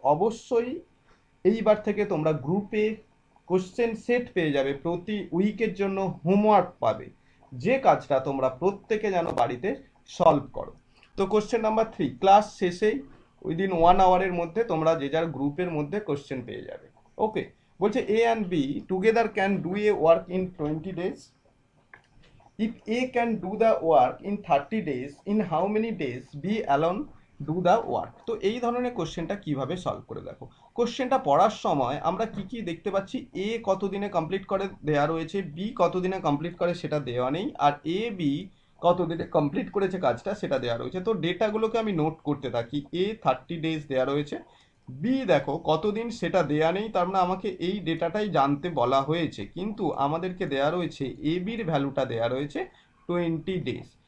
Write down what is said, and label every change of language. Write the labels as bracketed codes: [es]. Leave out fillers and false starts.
[bn] অবশ্যই এইবার থেকে তোমরা গ্রুপে কোশ্চেন সেট পেয়ে যাবে, প্রতি উইকের জন্য হোমওয়ার্ক পাবে, যে কাজটা তোমরা প্রত্যেকে যেন বাড়িতে সলভ করো। তো কোশ্চেন নাম্বার 3, ক্লাস শেষেই উইদিন 1 আওয়ারের মধ্যে তোমরা যে যার গ্রুপের মধ্যে কোশ্চেন পেয়ে যাবে। [en] okay, [bn] বলছে [en] A and B together can do a work in 20 days. If A can do the work in 30 days, in how many days B alone do the work? [bn] তো এই ধরনের কোশ্চেনটা কিভাবে সলভ করে দেখো। কোশ্চেনটা পড়ার সময় আমরা কি কি দেখতে পাচ্ছি, এ কত দিনে কমপ্লিট করে দেওয়া রয়েছে, বি কত দিনে কমপ্লিট করে সেটা দেওয়া নেই, আর এ বি কত দিনে কমপ্লিট করেছে কাজটা সেটা দেওয়া রয়েছে। তো ডেটাগুলোকে আমি নোট করতে থাকি, এ 30 days দেওয়া রয়েছে, বি দেখো কতদিন সেটা দেয়া নেই, তার মানে আমাকে এই ডেটাটাই জানতে বলা হয়েছে, কিন্তু আমাদেরকে দেয়া রয়েছে এ বির ভ্যালুটা দেয়া রয়েছে 20 days।